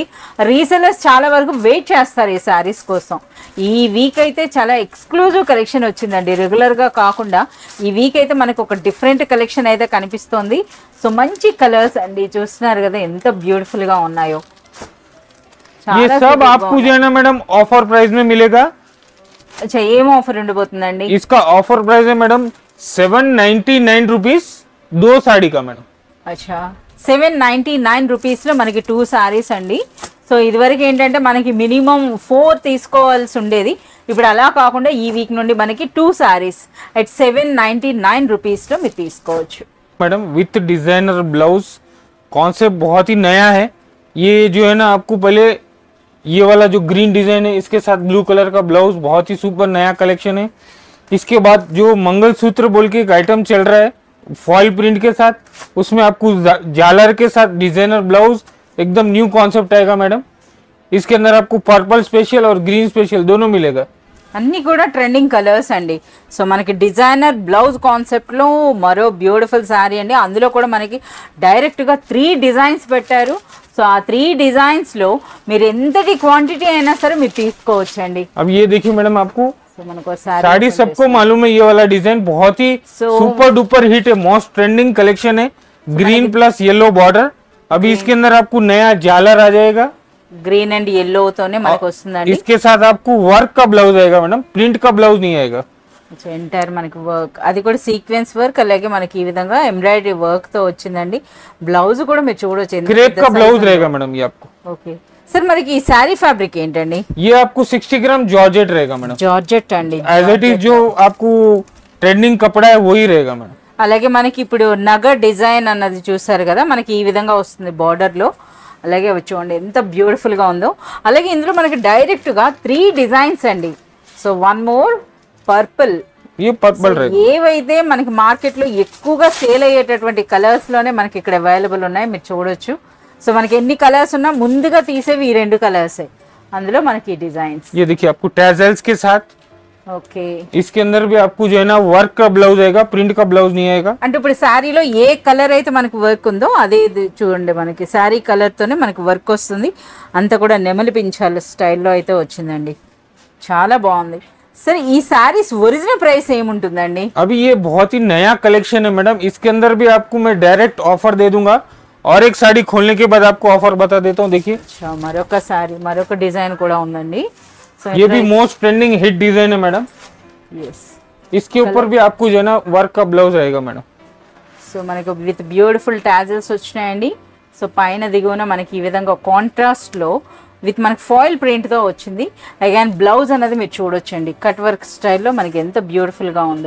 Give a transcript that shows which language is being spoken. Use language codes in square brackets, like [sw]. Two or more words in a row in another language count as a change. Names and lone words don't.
[te] రీసెలర్స్ చాలా వరకు వెయిట్ చేస్తారు ఈ శారీస్ కోసం. ఈ వీక్ అయితే చాలా [en] exclusive collection [te] వచ్చిందండి, రెగ్యులర్గా కాకుండా ఈ వీక్ అయితే మనకు ఒక [en] different collection [te] అయితే కనిపిస్తోంది. సో మంచి కలర్స్ అండి, చూస్తున్నారు కదా ఎంత బ్యూటిఫుల్గా ఉన్నాయో. [hi] ये सब आपको जो है ना मैडम [en] offer price [hi] में मिलेगा। [te] అచ్చా ఏం ఆఫర్ ఉండబోతుందండి? [hi] इसका [en] offer price [hi] है मैडम 799 रुपीज 2 साड़ी का मैडम। [te] అచ్చా 799 రూపీస్లో మనకి 2 సారీస్ అండి. సో ఇదివరకు ఏంటంటే మనకి మినిమం 4 తీసుకోవాల్సి ఉండేది, ఇప్పుడు అలా కాకుండా ఈ వీక్ నుండి మనకి 2 సారీస్ అట్ 799 రూపీస్లో మీరు తీసుకోవచ్చు. [hi] मैडम [en] with designer blouse, [hi] कॉन्सेप्ट बहुत ही नया है। ये जो है ना आपको पहले ये वाला जो ग्रीन डिजाइन है इसके साथ ब्लू कलर का ब्लाउज, बहुत ही सुपर नया कलेक्शन है। इसके बाद जो मंगलसूत्र बोल के एक आइटम चल रहा है [en] foil print [hi] के साथ, उसमें आपको झालर के साथ [en] designer blouse, [hi] एकदम [en] new concept [hi] आएगा मैडम। इसके अंदर आपको पर्पल स्पेशल और ग्रीन स्पेशल दोनों मिलेगा। [te] అన్ని కూడా [en] trending colors [te] అండి. సో మనకి [en] designer blouse concept [te] లో మరో బ్యూటిఫుల్ శారీ అండి. అందులో కూడా మనకి డైరెక్ట్ గా 3 డిజైన్స్ పెట్టారు. సో ఆ 3 డిజైన్స్ లో మీరు ఎంతటి క్వాంటిటీ అయినా సరే మీరు తీసుకోవచ్చండి. [hi] अब ये देखिए मैडम, आपको [te] సో మనకు [hi] साड़ी सबको मालूम है, ये वाला डिजाइन बहुत ही [en] super duper hit [hi] है, [en] most trending collection [hi] है। [en] green plus yellow border, [hi] अभी इसके अंदर आपको नया झालर आ जाएगा, [en] green and yellow [te] తోనే మనకు వస్తుందండి. [hi] इसके साथ आपको वर्क का ब्लाउज आएगा मैडम, प्रिंट का ब्लाउज नहीं आएगा। [te] ఎంటైర్ మనకి వర్క్, అది కూడా [en] sequence work, [te] అలాగే మనకి ఈ విధంగా [en] embroidery work [te] తో వచ్చిందండి. బ్లౌజ్ కూడా మీరు చూడొచ్చు, [hi] क्रेप का ब्लाउज रहेगा मैडम ये आपको। [en] okay sir, [te] మనకి ఈ [en] saree fabric [te] ఏంటండి? [hi] ये आपको 60 ग्राम जॉर्जेट रहेगा मैडम, [te] జార్జెట్ అండి. [en] as it is [hi] जो आपको ट्रेंडिंग कपड़ा है वही रहेगा मैडम। [te] అలాగే మనకి ఇప్పుడు నగ డిజైన్ అన్నది చూసారు కదా, మనకి ఈ విధంగా వస్తుంది బార్డర్ లో. అలాగే అవి చూడండి ఎంత బ్యూటిఫుల్ గా ఉందో. అలాగే ఇందులో మనకి డైరెక్ట్ గా 3 డిజైన్స్ అండి. సో [en] one more purple. [hi] ये पर्पल रहेगा। [te] ఏవైతే మనకి మార్కెట్ లో ఎక్కువగా సేల్ అయ్యేటటువంటి కలర్స్ లోనే మనకి ఇక్కడ అవైలబుల్ ఉన్నాయి, మీరు చూడొచ్చు. సో మనకి ఎన్ని కలర్స్ ఉన్నా ముందుగా తీసేవి ఈ 2 కలర్స్, అందులో మనకి డిజైన్స్. [hi] ये देखिए आपको टैजल्स के साथ, [te] ఓకే [hi] इसके अंदर भी आपको जो है ना वर्क का ब्लाउज आएगा, प्रिंट का ब्लाउज नहीं आएगा। [te] అంటే ఇప్పుడు శారీలో ఏ కలర్ అయితే మనకి వర్క్ ఉందో అదే ఇది చూడండి, మనకి శారీ కలర్ తోనే మనకి వర్క్ వస్తుంది. అంతా కూడా నెమలి పించాల స్టైల్లో అయితే వచ్చిందండి, చాలా బాగుంది. సరే ఈ శారీస్ [en] original price [te] ఏముంటుందండి? [hi] अभी ये बहुत ही नया कलेक्शन है मैडम, इसके अंदर भी आपको मैं [en] direct offer [hi] दे दूंगा, और एक साड़ी खोलने के बाद आपको ऑफर बता देता हूँ। देखिए [te] మరొక శారీ, మరొక డిజైన్ కూడా ఉందండి. సో [hi] ये भी [en] most trending hit design [hi] है मैडम। [te] ఎస్, [hi] इसके ऊपर भी आपको जो है ना वर्क का ब्लाउज आएगा मैडम। [te] సో మనకు [en] with beautiful tassels [te] వచ్చినాయండి. సో పైన దిగువన మనకి ఈ విధంగా కాంట్రాస్ట్ లో విత్ మనకి [en] foil print [te] తో వచ్చింది. అగైన్ బ్లౌజ్ అనేది మీరు చూడొచ్చండి, [en] cut work [te] స్టైల్లో మనకి ఎంత బ్యూటిఫుల్ గా ఉందో.